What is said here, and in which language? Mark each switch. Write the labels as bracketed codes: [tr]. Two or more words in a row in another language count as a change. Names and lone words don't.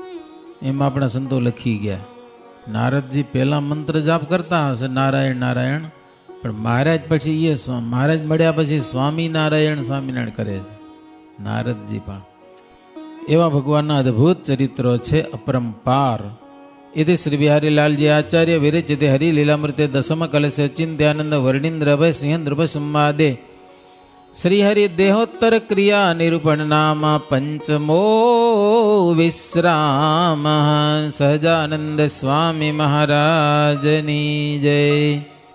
[gu] બોલો, એમાં આપણા સંતો લખી ગયા. નારદજી પહેલા મંત્ર જાપ કરતા હશે નારાયણ નારાયણ, પણ મહારાજ પછી મહારાજ મળ્યા પછી સ્વામિનારાયણ સ્વામિનારાયણ કરે છે નારદજી પણ. એવા ભગવાનના અદ્ભુત ચરિત્રો છે, અપરંપાર. [sa] इति श्री बिहारी लाल जी आचार्य विरचित हरि लीलामृत दशम कलश चिंत्यानंद वर्णींद्र अभय सिंह नृभ संवादे श्री हरि देहोत्तर क्रिया निरूपण नाम पंचमो विश्राम. [gu] સહજાનંદ સ્વામી મહારાજની જય.